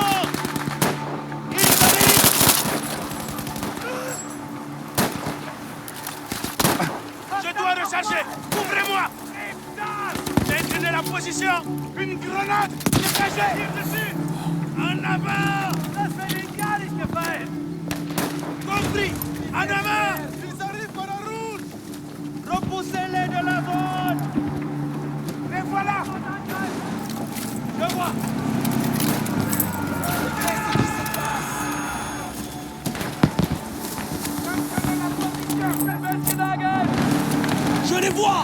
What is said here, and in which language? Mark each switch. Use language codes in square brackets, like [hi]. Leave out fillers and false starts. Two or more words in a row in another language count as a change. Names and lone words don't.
[fr] Il arrive! Je dois recharger! Ouvrez-moi! Maintenez la position! Une grenade! Dégagez! Tire dessus! En avant! [de] Lass den gar nicht gefallen! [fr] Compris! En avant! Ils arrivent par la route! Repoussez-les de la zone! Les voilà! Je vois! Je les vois!